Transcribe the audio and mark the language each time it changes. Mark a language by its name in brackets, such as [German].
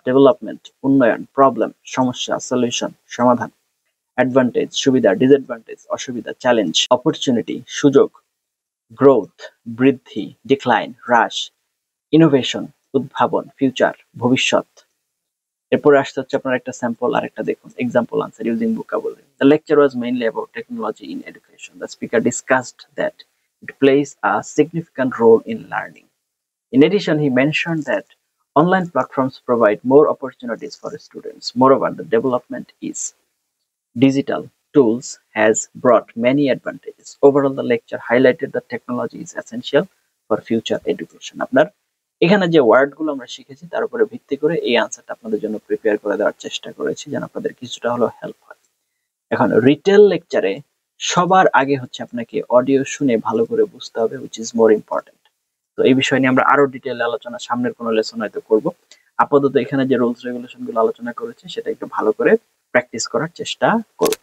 [Bangla] Development, উন্নয়ন। Problem, সমস্যা। Solution, সমাধান। অ্যাডভান্টেজ, সুবিধা। ডিসঅ্যাডভান্টেজ, অসুবিধা। চ্যালেঞ্জ, অপরচুনিটি, সুযোগ। গ্রোথ, বৃদ্ধি। ডিক্লাইন, হ্রাস। ইনোভেশন, উদ্ভাবন। ফিউচার, ভবিষ্যৎ। এরপরে আসতে হচ্ছে আপনার একটা স্যাম্পল, আর একটা দেখুন। [English] Example answer using vocabulary. The lecture was mainly about technology in education. The speaker discussed that it plays a significant role in learning. In addition, he mentioned that online platforms provide more opportunities for students. Moreover, the development is digital tools has brought many advantages. Overall, the lecture highlighted that technology is essential for future education. [Bangla] আপনার এখানে যে ওয়ার্ডগুলো আমরা শিখেছি তার উপরে ভিত্তি করে এই আনসারটা আপনাদের জন্য প্রিপেয়ার করে দেওয়ার চেষ্টা করেছি, যেন আপনাদের কিছুটা হলেও হেল্প হয়। এখন রিটেল লেকচারে সবার আগে হচ্ছে আপনাকে অডিও শুনে ভালো করে বুঝতে হবে, [English] which is more important. [Bangla] তো এই বিষয় নিয়ে আমরা আরো ডিটেইল আলোচনা সামনের কোনো লেসন হয়তো করব। আপাতত এখানে যে রুলস রেগুলেশন গুলো আলোচনা করেছি সেটা একটু ভালো করে প্র্যাকটিস করার চেষ্টা করব।